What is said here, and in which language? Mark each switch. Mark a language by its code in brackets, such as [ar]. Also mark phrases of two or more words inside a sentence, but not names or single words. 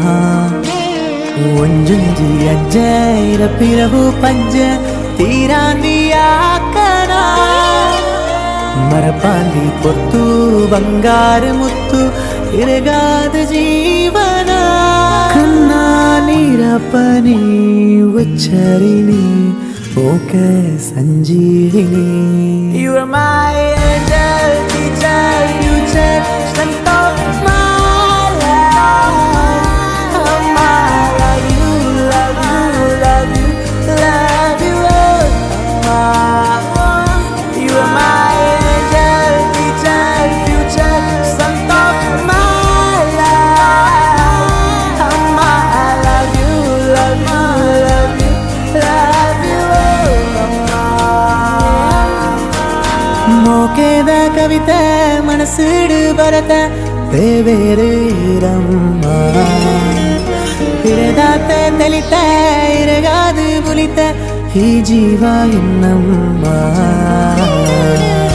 [tcy] ಒಂಜೊಂಜಿ ಅಜ್ಜೆ ಇರಪಿರವು ಪಂಜೆ ತೀರಾಂದಿಯಾಕನ ಮರಪಾಂದಿ ಪೊತ್ತು ಬಂಗಾರ ಮುತ್ತು ಇರಗಾದ ಜೀವನ ಕನ್ನ ನೀರಪ್ಪನಿ ಉಚ್ಚರಿಣಿ ಓಕೆ ಸಂಜೀವಿನಿ [en] You are my angel, teacher, future, strength of my life. I love you, love you, love you, love you, You are my angel, teacher, future, strength of my life. I love you, love you, love you, love you, [tcy] ಮೋಕೆದ ಕವಿತೆ ಮನಸ್ಸಿಡು ಬರತೆ ದೇವೇರಮ್ಮ ಇರದಾತೆ ತೆಲಿತೆ ಇರಗಾದು ಬುಲಿತೆ ಈ ಜೀವ ಎನ್ನಮ್ಮ